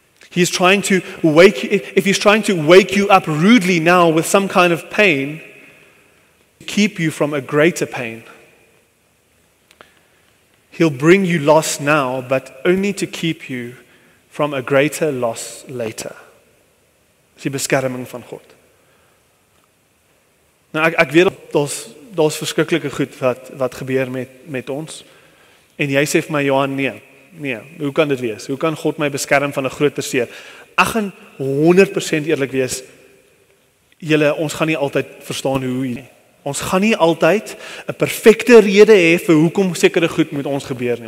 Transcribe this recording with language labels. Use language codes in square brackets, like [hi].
[en] He's trying to if He's trying to wake you up rudely now with some kind of pain, keep you from a greater pain. He'll bring you loss now, but only to keep you from a greater loss later. [af] Dis die beskerming van God. Nou ek weet daar's verskriklike goed wat gebeur met ons. En jy sê vir my, Johan, nee, hoe kan dit wees? Hoe kan God my beskerm van 'n groter seer? Ek gaan 100% eerlik wees. Ons gaan nie altyd verstaan hoe nie. Ons gaan nie altyd 'n perfekte rede hê vir hoekom sekere goed met ons gebeur nie.